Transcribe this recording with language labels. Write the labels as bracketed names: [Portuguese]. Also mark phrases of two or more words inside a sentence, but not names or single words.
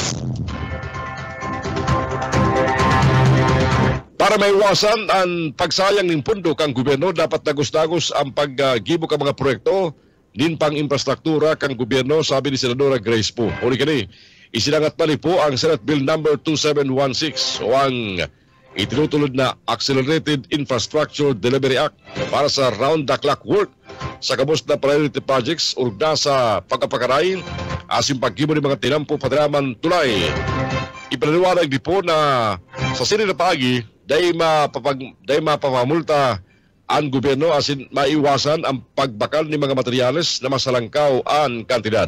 [Bikol] Para maiwasan ang pagsayang ng pundo kang gobyerno, dapat dagos-dagos ang paggibo ka mga proyekto din pang infrastruktura kang gobyerno, sabi ni Senadora Grace Po. Uli ka ni, isinangat pa ni po ang Senate Bill number 2716 o ang itinutulod na Accelerated Infrastructure Delivery Act para sa [English] round-the-clock work [Bikol] sa kabos na [English] priority projects [Bikol] urugna sa pagkapakaray asin paggibo ng mga tinampo padraman tulay. Ipinaliwanag di po na sa sini na pagi day mapapamulta ang gobyerno asin maiwasan ang pagbakal ng mga materyales na masalangkaw ang kantidad.